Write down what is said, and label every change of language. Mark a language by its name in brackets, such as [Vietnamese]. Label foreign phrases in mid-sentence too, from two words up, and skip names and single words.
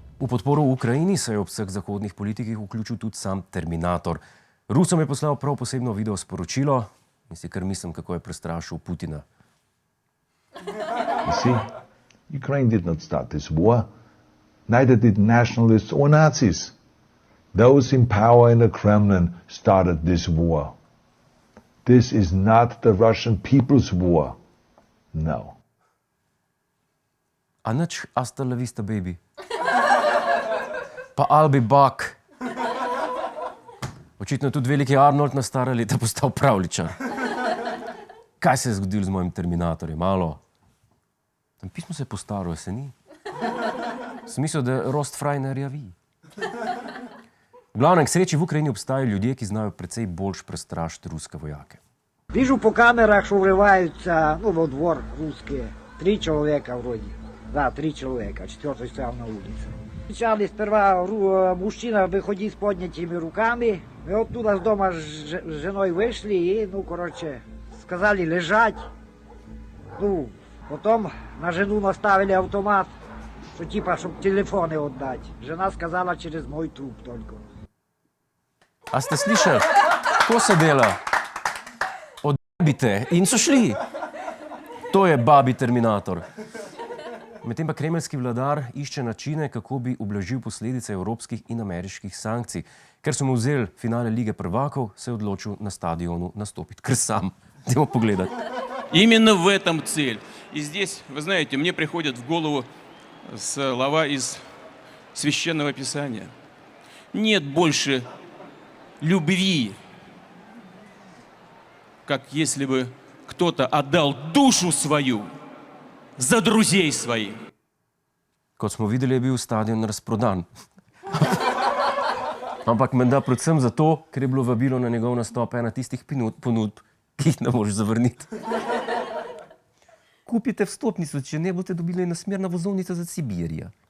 [Slovenian] podporo Ukrajini se je ob vseh zahodnih politikih vključil tudi sam Terminator. Rusom je poslal prav posebno video sporočilo in si kar mislim, kako je prestrašil Putina. [English] You see, Ukraine did not start this war. Neither did nationalists or Nazis. Those in power in the Kremlin started this war. This is not the Russian people's war. No. [Slovenian] A nič [Spanish] hasta la vista, baby. [English] Pa I'll be back. [Slovenian] Očitno je tudi veliki Arnold na stara leta postal pravljičar. Kaj se je zgodilo z mojim Terminatorjem? Malo. Tam pismo se je postaralo, se ni? Sem mislil, da Rostfraj ne rjavi. V glavnem, k sreči v Ukrajini obstajajo ljudje, ki znajo precej boljš prestrašiti ruske vojake. [Russian] Вижу по камерах, что врываются, во двор русские. 3 человека вроде. Да, 3 человека. 4-й стоял на улице. Кричали сперва, мужчина выходит с поднятыми руками. Мы оттуда с дома с женой вышли и, сказали лежать. Потом на жену наставили автомат, что типа, чтобы телефоны отдать. Жена сказала через мой труп только. [Slovenian] A ste slišali? Ko se dela? Odbite in so šli. To je babi Terminator. Medtem pa kremeljski vladar išče načine, kako bi ublažil posledice evropskih in ameriških sankcij. Ker so mu vzeli finale Lige prvakov, se je odločil na stadionu nastopiti. Ker sam. Dajmo pogledati. [Russian] Именно в этом цель. И здесь, вы знаете, мне приходят в голову слова из Священного Писания. Нет больше любви, как если бы кто-то отдал душу свою за друзей своих. [Slovenian] Kot smo videli, je bil stadion razprodan. Ampak menda predvsem zato, ker je bilo vabilo na njegov nastop ena tistih ponudb, ki jih ne moreš zavrniti. Kupite vstopnico, če ne boste dobili nasmerna vozovnica za Sibirija.